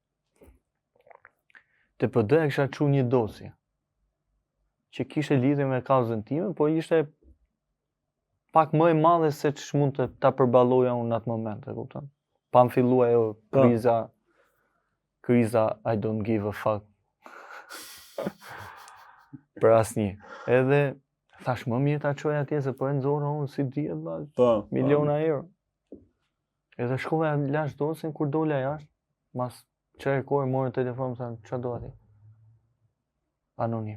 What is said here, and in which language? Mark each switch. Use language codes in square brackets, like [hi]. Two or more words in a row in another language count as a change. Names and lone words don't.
[sq] Te PD e kisha çu një dosje, që kishe lidhje me kauzën time, po ishte pak më e madhe se që mund të ta përballoja unë në atë moment, e kupton? Pa më fillua ajo kriza [en] I don't give a fuck. [sq] Për asnjë. Edhe thash më mirë ta çoj atje se po e nxorra unë si dihet miliona euro. Edhe shkova lash dosjen kur dola jashtë, mas çfarë kohë morën telefon thanë ç'a do aty. Anonim.